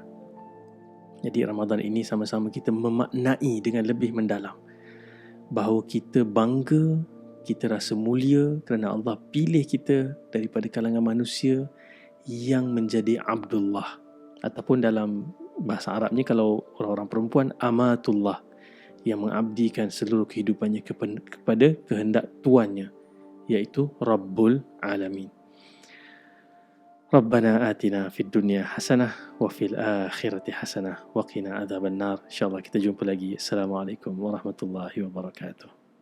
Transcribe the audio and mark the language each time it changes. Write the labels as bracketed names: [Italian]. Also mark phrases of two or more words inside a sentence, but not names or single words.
[Malay] Jadi Ramadan ini sama-sama kita memaknai dengan lebih mendalam bahawa kita bangga, kita rasa mulia kerana Allah pilih kita daripada kalangan manusia yang menjadi Abdullah. Ataupun dalam bahasa Arabnya, kalau orang-orang perempuan, Amatullah, yang mengabdikan seluruh kehidupannya kepada kehendak tuannya, iaitu [Arabic] رب العالمين. ربنا آتنا في الدنيا حسنة وفي الآخرة حسنة وقنا عذاب النار. [Malay] InsyaAllah kita jumpa lagi. [Arabic] السلام عليكم ورحمة الله وبركاته.